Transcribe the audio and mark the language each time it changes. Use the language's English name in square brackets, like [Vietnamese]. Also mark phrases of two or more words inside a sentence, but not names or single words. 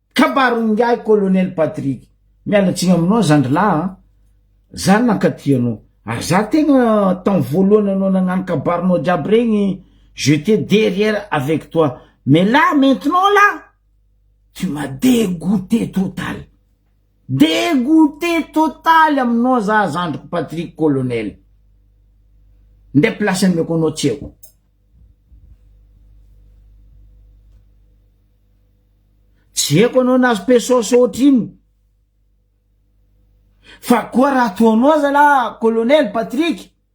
[Malagasy] kabarongay colonel Patrick mialatsiny aminao zandrilahy za nakatianao ary za tegna tan voalohany anao nagnano kabarinao jiaby regny [French] j'étais derrière avec toi mais là maintenant là tu m'as dégoûté [Malagasy] total aminao za zandriko Patrick colonel nde place meko anao tsy eo tsy eko anao nazo pesosy ohatriny fa koa raha toanao zala colonel Patrick